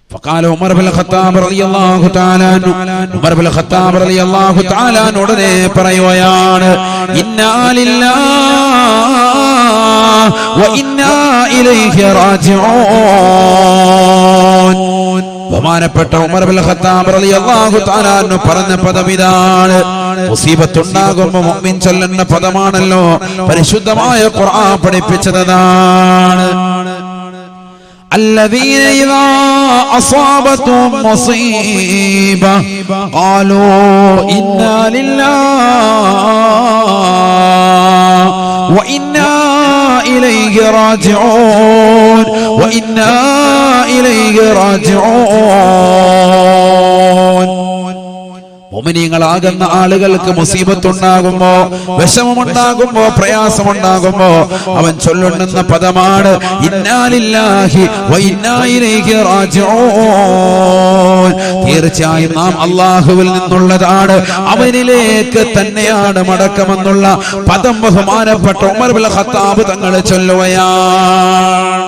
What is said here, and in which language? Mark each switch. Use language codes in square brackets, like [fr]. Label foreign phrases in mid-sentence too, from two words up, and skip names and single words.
[ar] فقال عمر بن الخطاب رضي الله تعالى عنه عمر بن الخطاب رضي الله تعالى عنه [ml] ഉടനെ പറയുകയാണ് [ar] إنا لله وإنا إليه راجعون. [ml] ബഹുമാനപ്പെട്ട ഉമർ ബിൻ ഖത്താബ് [ar] رضي الله تعالى عنه [ml] പറഞ്ഞ പദം ഇതാണ്. മുസീബത്ത് ഉണ്ടാകുമ്പോൾ മുഅ്മിൻ ചൊല്ലുന്ന പദമാണല്ലോ പരിശുദ്ധമായ ഖുർആൻ പഠിപ്പിച്ചതാണ്. [ar] الذين إذا أصابتهم مصيبة قالوا إنا لله وإنا إليه راجعون وإنا إليه راجعون. [ml] മുഅ്മിനീങ്ങളാകുന്ന ആളുകൾക്ക് മുസീബത്തുണ്ടാകുമ്പോ, വിഷമമുണ്ടാകുമ്പോ, പ്രയാസമുണ്ടാകുമ്പോ അവൻ ചൊല്ലുന്ന പദമാണ് [ar] إنا لله وإنا إليه راجعون. [ml] തീർച്ചയായും നാം അല്ലാഹുവിൽ നിന്നുള്ളതാണ്, അവനിലേക്ക് തന്നെയാണ് മടക്കമെന്നുള്ള പദം ബഹുമാനപ്പെട്ട ഉമർ ബിൻ ഖത്താബ് തങ്ങൾ ചൊല്ലുകയാണ്.